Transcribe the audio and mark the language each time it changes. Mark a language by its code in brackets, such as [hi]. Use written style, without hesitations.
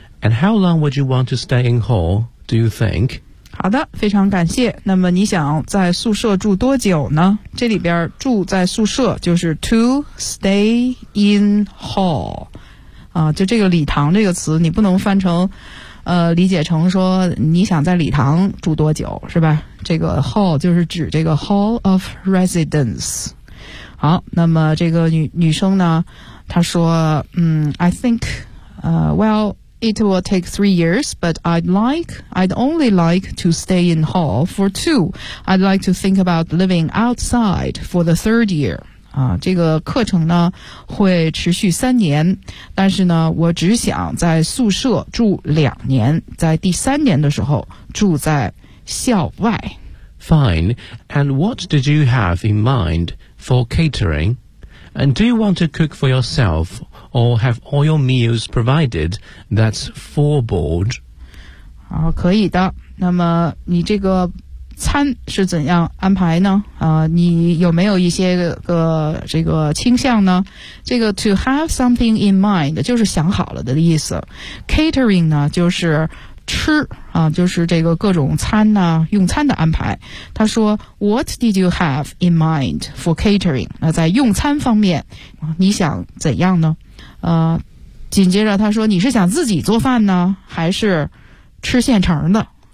[en] And how long would you want to stay in hall, do you think? [zh] 好的，非常感谢。那么你想在宿舍住多久呢？这里边住在宿舍就是 [en] to stay in hall。 [zh] 啊，就这个礼堂这个词你不能翻成理解成说你想在礼堂住多久是吧，这个 hall 就是指这个 hall of residence。好，那么这个女生呢她说 [en] I think well It will take 3 years, but I'd only like to stay in hall for 2. I'd like to think about living outside for the 3rd year. [zh] 啊，这个课程呢会持续3年，但是呢我只想在宿舍住2年，在第3年的时候住在校外。 [en] Fine. And what did you have in mind for catering? And do you want to cook for yourself or have all your meals provided? That's for board. [zh] 好，可以的。那么你这个餐是怎样安排呢？你有没有一些这个倾向呢？这个 [en] to have something in mind [zh] 就是想好了的意思。 Catering 呢就是吃啊，就是这个各种餐呢、啊、用餐的安排。他说 [en] What did you have in mind for catering? [zh] 那在用餐方面你想怎样呢？紧接着他说你是想自己做饭呢还是吃现成的？